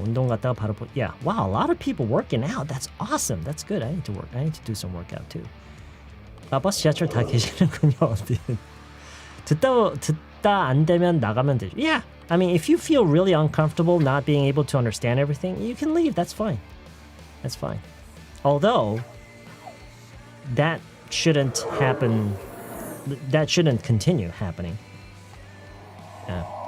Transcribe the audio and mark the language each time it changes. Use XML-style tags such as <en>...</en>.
<ko>운동 갔다가 바로</ko> <en>Yeah, wow, a lot of people working out. That's awesome. That's good. I need to do some workout too.</en> <ko>버스 지하철 다 계시는군요. 듣다 안 되면 나가면 되죠.</ko> <en>Yeah, I mean, if you feel really uncomfortable not being able to understand everything, you can leave. That's fine. That's fine. Although, that shouldn't happen. That shouldn't continue happening. Yeah.</en>